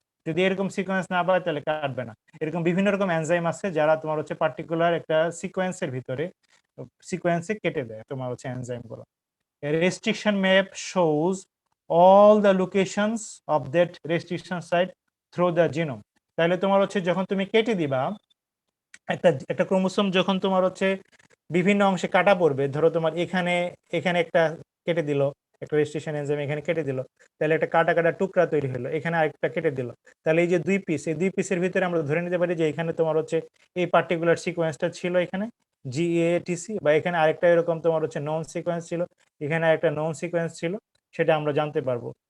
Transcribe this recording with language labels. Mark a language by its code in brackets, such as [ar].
[bn] যদি এরকম সিকোয়েন্স না পায় তাহলে কাটবে না। এরকম বিভিন্ন রকম এনজাইম আছে যারা তোমার হচ্ছে পার্টিকুলার একটা সিকোয়েন্সের ভিতরে সিকোয়েন্সে কেটে দেয় তোমার হচ্ছে এনজাইমগুলো। [en] A restriction map shows all the locations of that restriction site through the genome। [bn] তাহলে তোমার হচ্ছে যখন তুমি কেটে দিবা একটা ক্রোমোসোম, যখন তোমার হচ্ছে বিভিন্ন অংশে কাটা পড়বে, ধরো তোমার এখানে একটা কেটে দিল, একটা রেজিস্ট্রেশন এনজাইম এখানে কেটে দিল, তাহলে একটা কাটা কাটা টুকরা তৈরি হলো, এখানে আরেকটা কেটে দিল, তাহলে এই যে দুই পিস, এই দুই পিসের ভিতরে আমরা ধরে নিতে পারি যে এখানে তোমার হচ্ছে এই পার্টিকুলার সিকোয়েন্সটা ছিল এখানে GATC, বা এখানে আরেকটা এরকম তোমার হচ্ছে নন সিকোয়েন্স ছিল, এখানে আরেকটা নন সিকোয়েন্স ছিল, সেটা আমরা জানতে পারবো।